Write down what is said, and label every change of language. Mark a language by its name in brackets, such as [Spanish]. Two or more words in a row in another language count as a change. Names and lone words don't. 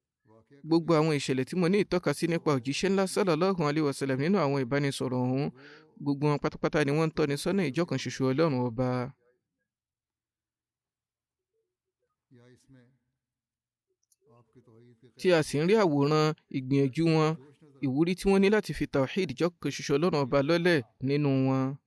[Yoruba] gbogbo àwọn ìṣẹ̀lẹ̀ tí mo ní ìtọ́ka sí nípa òjíṣẹ́ ńlá [Arabic] صلى الله عليه وسلم [Yoruba] nínú àwọn ìbánisọ̀rọ̀ ọ̀hún gbogbo wọn pátápátá ni wọ́n ń tọ́ni sọ́nà ìjọkan ṣoṣo Ọlọ́run ọba. tí a sì ń rí àwòrán ìgbìyànjú wọn ìwúrí tí wọ́n ní láti fi tawhid ìjọkan ṣoṣo Ọlọ́run ọba lọ́lẹ̀ nínú wọn.